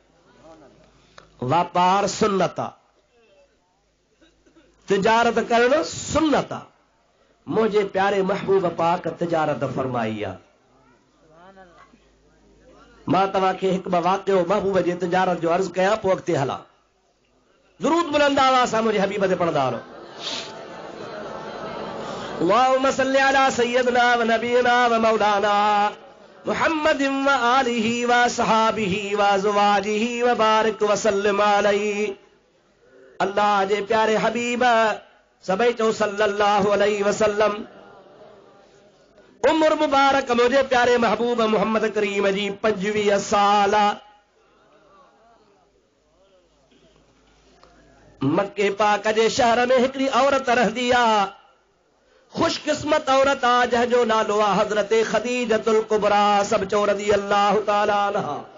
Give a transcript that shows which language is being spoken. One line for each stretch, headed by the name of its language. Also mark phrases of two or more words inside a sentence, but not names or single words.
Sindhi: वापार सुन्नत आहे, तिजारत करणु सुन्नत आहे। मुंहिंजे प्यारे महबूब पाक तिजारत फरमाई आहे। मां तव्हांखे हिकु ॿ वाक़ियो महबूब जे तिजारत जो अर्ज़ कयां, पोइ अॻिते हलां। दुरूद बुलंद आवाज़ सां मुंहिंजे हबीब ते पढ़ंदा वञो।
Arabic: اللهم صل على سيدنا ونبينا ومولانا محمد وآله وأصحابه وأزواجه وبارك وسلم عليه.
Sindhi: अल्लाह जे प्यारे हबीब सभई चओ
Arabic: صلى الله عليه وسلم.
Sindhi: उम्र मुबारक मुंहिंजे प्यारे महबूब मोहम्मद करीम जी 25 साल। मक्के पाक जे शहर में हिकिड़ी औरत रहंदी आहे, खुशकिस्मत औरत आ जंहिंजो नालो आहे हज़रत ख़दीजतुल कुबरा सब चो
Arabic: رضي الله تعالى عنها.